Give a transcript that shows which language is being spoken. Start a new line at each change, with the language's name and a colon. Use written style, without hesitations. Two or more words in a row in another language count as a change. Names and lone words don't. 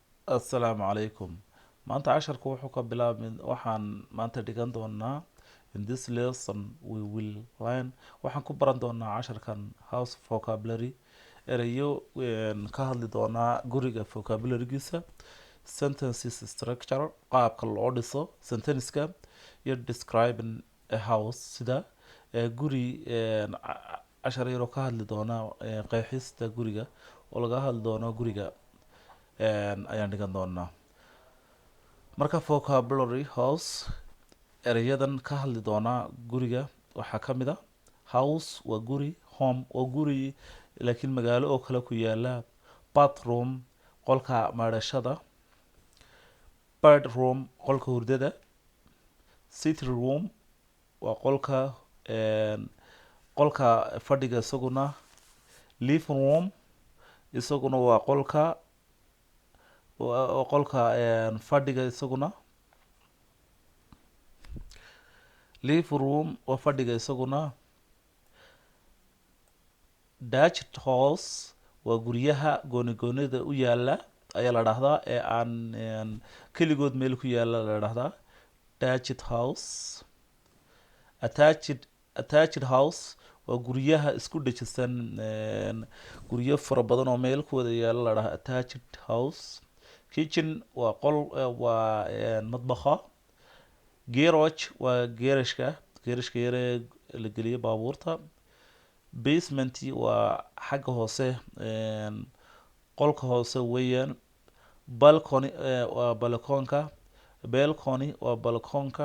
Arabic: السلام عليكم.
Somali: Maanta casharku wuxuu ka bilaabmin waxaan maanta dhigan doonaa
English: in this lesson we will learn
Somali: waxaan ku baran doonaa casharkan
English: house vocabulary
Somali: erayo ka hadli doonaa guriga vocabularygiisa
English: sentences structure
Somali: qaabka loo dhiso sentenceska iyo
English: describing a house
Somali: sida guri cashar yaroo ka hadli doonaa qeexista guriga oo laga hadli doono guriga ayaan dhigan doonaa marka
English: vocabulary house
Somali: erayadan ka hadli doonaa guriga waxaa ka mid
English: a house
Somali: waa guri, home waa guri laakiin magaalo oo kale ku yaala, bathroom qolka maadhashada, bedroom qolka hurdada,
English: sitting room waa
Somali: qolka fadhiga isaguna,
English: living room
Somali: isaguna waa qolka fadhiga isaguna,
English: living room
Somali: waa fadhiga isaguna,
English: detached house
Somali: waa guryaha gooni-goonida u yaala ayaa la dhahdaa ee aan keligood meel ku yaala la dhahdaa
English: detached house. Attached house
Somali: waa guryaha isku dhajisan, guryo fara badan oo meel ku wada yaala la dhahaa
English: attached house.
Somali: Kitchen waa madbaxa. Garage waa geerashka yare la geliyo baabuurta. Basement waa xagga hoose, qolka hoose weeyaan. Balcony waa balkoonka. Balcony waa balkoonka.